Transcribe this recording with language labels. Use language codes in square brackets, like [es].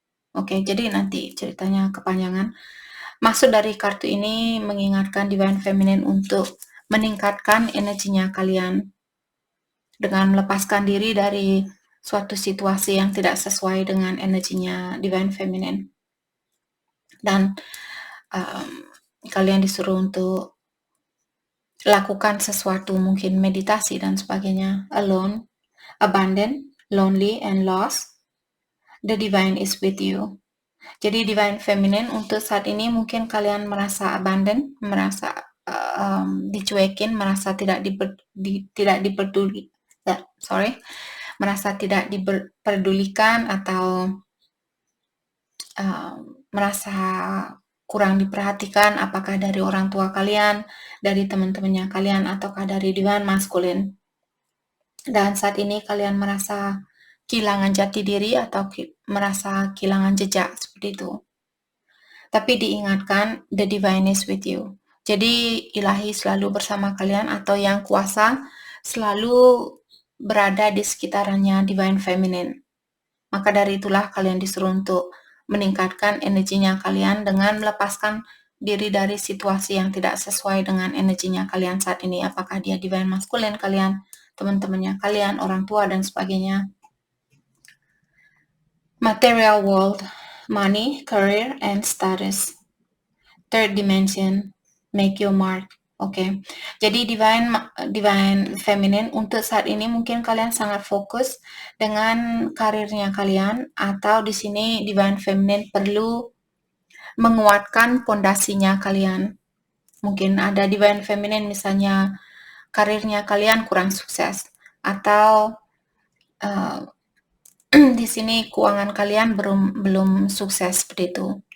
[id] Oke, jadi nanti ceritanya kepanjangan. Maksud dari kartu ini mengingatkan Divine Feminine untuk meningkatkan energinya kalian dengan melepaskan diri dari suatu situasi yang tidak sesuai dengan energinya Divine Feminine. Dan kalian disuruh untuk lakukan sesuatu, mungkin meditasi dan sebagainya. [en] Alone, abandoned, lonely, and lost. The Divine is with you. [id] Jadi Divine Feminine untuk saat ini mungkin kalian merasa abandoned, merasa dicuekin, merasa tidak diperduli, merasa tidak diperdulikan atau merasa kurang diperhatikan, apakah dari orang tua kalian, dari teman-temannya kalian, ataukah dari Divine Masculine. Dan saat ini kalian merasa kehilangan jati diri atau merasa kehilangan jejak seperti itu. Tapi diingatkan, [en] the divine is with you. [id] Jadi ilahi selalu bersama kalian atau yang kuasa selalu berada di sekitarannya divine feminine. Maka dari itulah kalian disuruh untuk meningkatkan energinya kalian dengan melepaskan diri dari situasi yang tidak sesuai dengan energinya kalian saat ini. Apakah dia divine masculine kalian, teman-temannya kalian, orang tua, dan sebagainya. [en] Material world, money, career, and status. Third dimension, make your mark. [id] Oke. Jadi divine feminine untuk saat ini mungkin kalian sangat fokus dengan karirnya kalian, atau di sini divine feminine perlu menguatkan pondasinya kalian. Mungkin ada divine feminine misalnya karirnya kalian kurang sukses, atau di sini keuangan kalian belum sukses seperti itu.